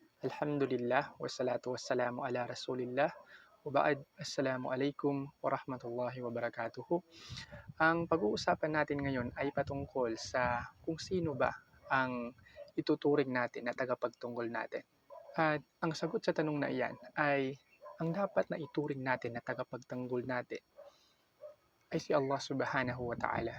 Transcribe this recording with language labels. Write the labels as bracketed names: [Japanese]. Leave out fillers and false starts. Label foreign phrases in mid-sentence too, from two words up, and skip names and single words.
[Arabic] الحمد لله، والصلاة والسلام على رسول الله، والسلام عليكم ورحمة الله وبركاته. [Filipino] Ang pag-uusapan natin ngayon ay patungkol sa kung sino ba ang ituturing natin na tagapagtanggol natin. At ang sagot sa tanong na iyan ay ang dapat na ituring natin na tagapagtanggol natin ay si [Arabic] الله سبحانه وتعالى.